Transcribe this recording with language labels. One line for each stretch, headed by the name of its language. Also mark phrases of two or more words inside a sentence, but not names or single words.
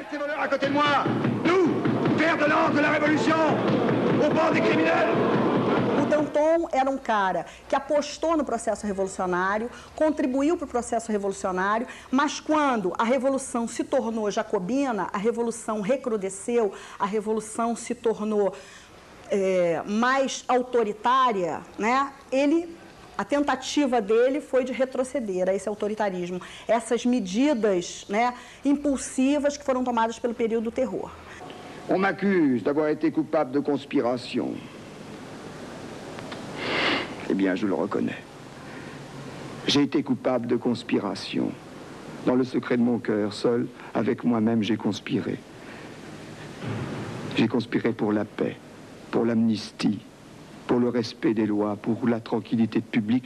Portuguese: O Danton era um cara que apostou no processo revolucionário, contribuiu para o processo revolucionário, mas quando a revolução se tornou jacobina, a revolução recrudesceu, a revolução se tornou mais autoritária, né? A tentativa dele foi de retroceder a esse autoritarismo, essas medidas, né, impulsivas que foram tomadas pelo período do terror.
French: On m'accuse d'avoir été coupable de conspiration. Eh bien, je le reconnais. J'ai été coupable de conspiration. Dans le secret de mon cœur, seul, avec moi-même, j'ai conspiré. J'ai conspiré pour la paix, pour l'amnistie, pour le respect des lois, pour la tranquillité publique.